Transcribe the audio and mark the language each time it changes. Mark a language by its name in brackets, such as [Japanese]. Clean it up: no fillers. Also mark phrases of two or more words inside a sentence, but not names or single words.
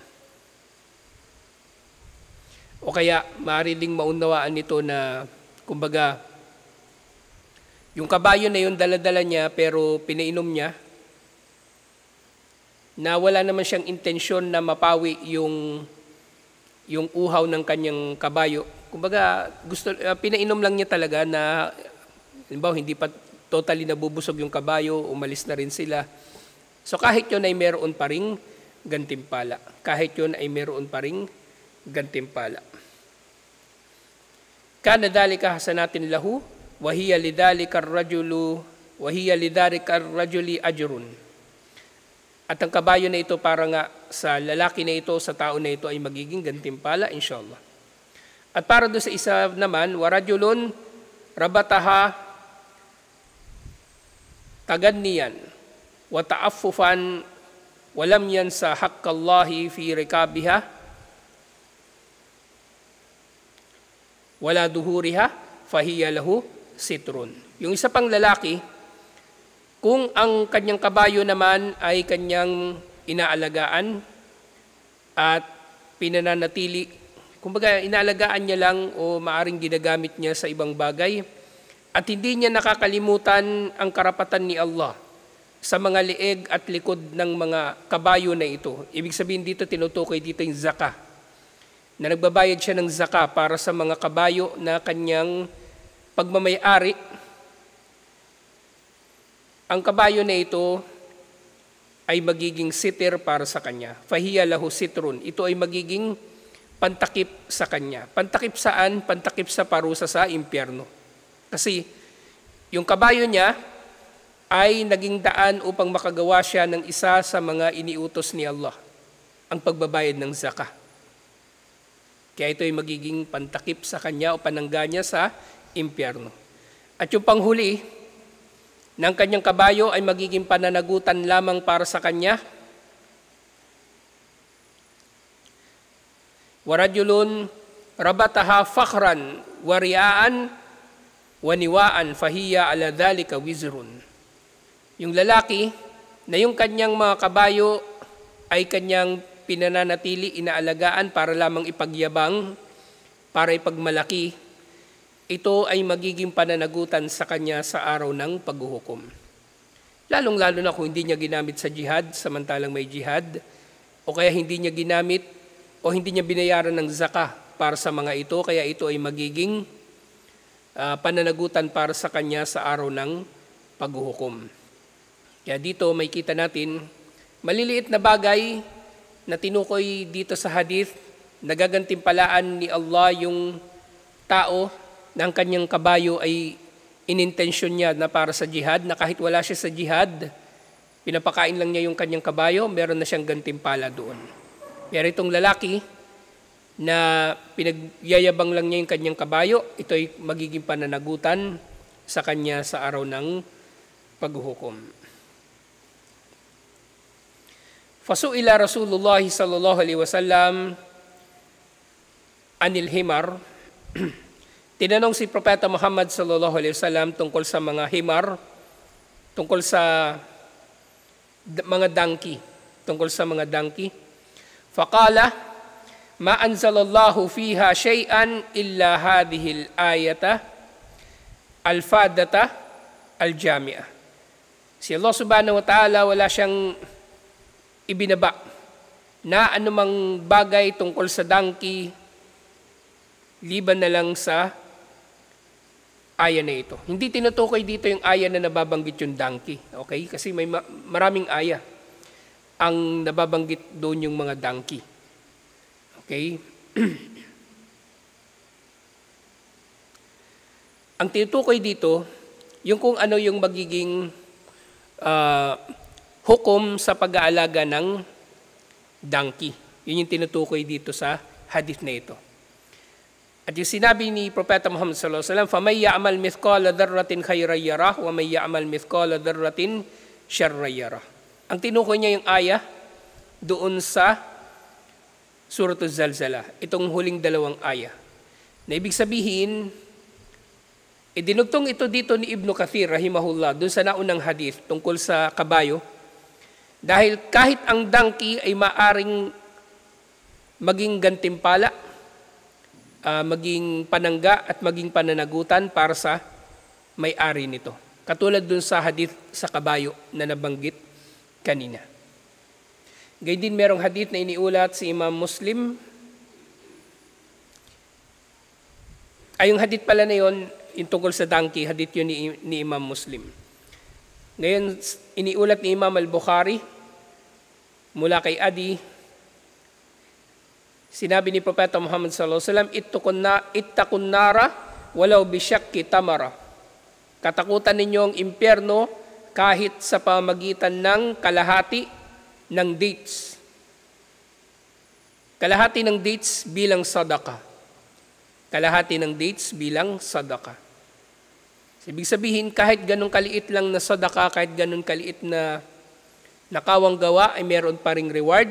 [Filipino] O kaya, maaari ding maunawaan nito na, kumbaga, yung kabayo na yun, dala-dala niya, pero pinainom niya, na wala naman siyang intensyon na mapawi yung uhaw ng kanyang kabayo. Kumbaga, pinainom lang niya talaga na, halimbawa, hindi pa totally nabubusog yung kabayo, umalis na rin sila. So kahit yun ay meron pa ring gantimpala. Kahit yun ay meron pa ring gantimpala. [Arabic] كان ذلك حسنات له، وهي لذلك الرجل أجر. [Filipino] At ang kabayo na ito para nga sa lalaki na ito, sa tao na ito ay magiging gantimpala, inshallah. At para doon sa isa naman, [Arabic] ورجل ربطها تغنيا وتعففا ولم ينس حق الله في رقابها ولا ظهورها فهي له ستر. [Filipino] Yung isa pang lalaki, kung ang kanyang kabayo naman ay kanyang inaalagaan at pinananatili, kumbaga inaalagaan niya lang o maaring ginagamit niya sa ibang bagay at hindi niya nakakalimutan ang karapatan ni Allah sa mga lieg at likod ng mga kabayo na ito. Ibig sabihin dito, tinutukoy dito yung zakah, na nagbabayad siya ng zakah para sa mga kabayo na kanyang pagmamay-ari. Ang kabayo na ito ay magiging sitir para sa kanya. [Arabic] فهي له ستر. [Filipino] Ito ay magiging pantakip sa kanya. Pantakip saan? Pantakip sa parusa sa impyerno. Kasi yung kabayo niya ay naging daan upang makagawa siya ng isa sa mga iniutos ni Allah, ang pagbabayad ng zakah. Kaya ito ay magiging pantakip sa kanya o panangga niya sa impyerno. At yung panghuli, ng kanyang kabayo ay magiging pananagutan lamang para sa kanya. [Arabic] ورجل ربطها فخرا ورياء ونواء فهي على ذلك وزر. [Filipino] Yung lalaki na yung kanyang mga kabayo ay kanyang pinananatili, inaalagaan para lamang ipagyabang, para ipagmalaki, ito ay magiging pananagutan sa kanya sa araw ng paghuhukom. Lalong-lalo na kung hindi niya ginamit sa jihad, samantalang may jihad, o kaya hindi niya ginamit o hindi niya binayaran ng zakah para sa mga ito, kaya ito ay magiging pananagutan para sa kanya sa araw ng paghuhukom. Kaya dito may kita natin, maliliit na bagay na tinukoy dito sa hadith, nagagantimpalaan ni Allah yung tao na ang kanyang kabayo ay inintensyon niya na para sa jihad, na kahit wala siya sa jihad, pinapakain lang niya yung kanyang kabayo, meron na siyang gantimpala doon. Pero itong lalaki na pinagyayabang lang niya yung kanyang kabayo, ito ay magiging pananagutan sa kanya sa araw ng paghuhukom. [Arabic] فسئل رسول الله صلى الله عليه وسلم عن الحمر. [Filipino] Tinanong si Propeta Muhammad [Arabic] صلى الله عليه وسلم [Filipino] tungkol sa mga himar, tungkol sa mga donkey, tungkol sa mga donkey. [Arabic] فقال، ما أنزل الله فيها شيئا إلا هذه الآية الفاذة الجامعة. [Filipino] Si Allah [Arabic] سبحانه وتعالى [Filipino] wala siyang ibinaba na anumang bagay tungkol sa donkey liban na lang sa aya na ito. Hindi tinutukoy dito yung aya na nababanggit yung donkey. Okay? Kasi may maraming aya ang nababanggit doon yung mga donkey. Okay? Ang tinutukoy dito, yung kung ano yung magiging hukom sa pag-aalaga ng donkey. Yun yung tinutukoy dito sa hadith na ito. At yung sinabi ni Propeta Muhammad [Arabic] صلى الله عليه وسلم, فَمَنْ يَعْمَلْ مِثْقَالَ ذَرَّةٍ خَيْرًا يَرَهُ وَمَنْ يَعْمَلْ مِثْقَالَ ذَرَّةٍ شَرًّا يَرَهُ. [Filipino] Ang tinukoy niya yung aya doon sa Suratul Zalzalah, itong huling dalawang aya. Na ibig sabihin, idinugtong ito dito ni Ibn Kathir, rahimahullah, doon sa naunang hadith tungkol sa kabayo, dahil kahit ang donkey ay maaring maging gantimpala, maging panangga at maging pananagutan para sa may-ari nito. Katulad dun sa hadith sa kabayo na nabanggit kanina. Gayun din merong hadith na iniulat si Imam Muslim. Ay, yung hadith pala na yun, yung tungkol sa donkey, hadith yun ni Imam Muslim. Ngayon, iniulat ni Imam Al-Bukhari mula kay Adi. Sinabi ni Propeta Muhammad [Arabic] صلى الله عليه وسلم، اتقوا النار ولو بشق تمرة. [Filipino] Katakutan ninyo ang impyerno kahit sa pamagitan ng kalahati ng dates. Kalahati ng dates bilang sadaka. Kalahati ng dates bilang sadaka. Ibig sabihin, kahit ganun kaliit lang na sadaka, kahit ganun kaliit na nakawang gawa, ay meron pa ring reward.